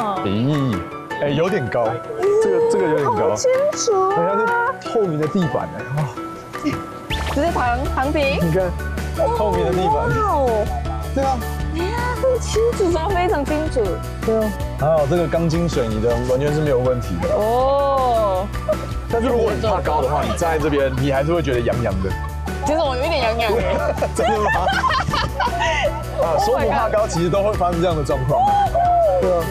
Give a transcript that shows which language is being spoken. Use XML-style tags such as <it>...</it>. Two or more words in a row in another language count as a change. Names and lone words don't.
<zh>咦，哎，有點高，這個有點高，好清楚啊，好像是透明的地板哎，哇，直接躺平，你看，透明的地板，哇，對啊，哎呀，很清楚，抓非常清楚，對啊，還好這個鋼筋水泥的完全是沒有問題的哦。但是如果你怕高的話，你站在這邊，你還是會覺得癢癢的。其實我有一點癢癢哎，真的嗎？說不怕高，其實都會發生這樣的狀況。對啊。</zh>